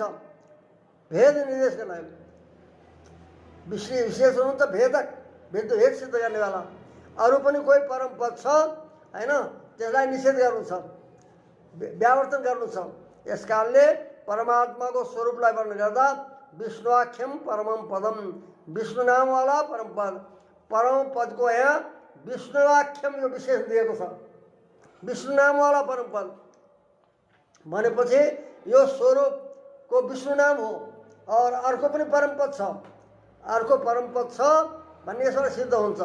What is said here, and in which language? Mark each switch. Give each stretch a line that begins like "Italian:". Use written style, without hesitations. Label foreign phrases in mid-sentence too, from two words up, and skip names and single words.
Nepali: भेद निर्देशका लागि। विशेषण हुन्छ भेदक, भेद सिद्ध गर्नेवाला। अरू पनि कोही परम पद छ होइन, त्यसलाई निषेध गर्नु छ, व्यावर्तन गर्नु छ। यस कारणले परमात्माको स्वरूपलाई वर्णन गर्दा
Sanskrit: विष्णुआख्यम परमम पदम,
Nepali: विष्णु नामवाला परम पद, परम पदको यहाँ विष्णुआख्यम यो विशेष दिएको छ। विष्णु नामवाला परम पद भनेपछि यो स्वरूपको विष्णु नाम हो। और अर्को पनि परम पद छ, अर्को परम पद छ भन्ने यसबाट सिद्ध हुन्छ।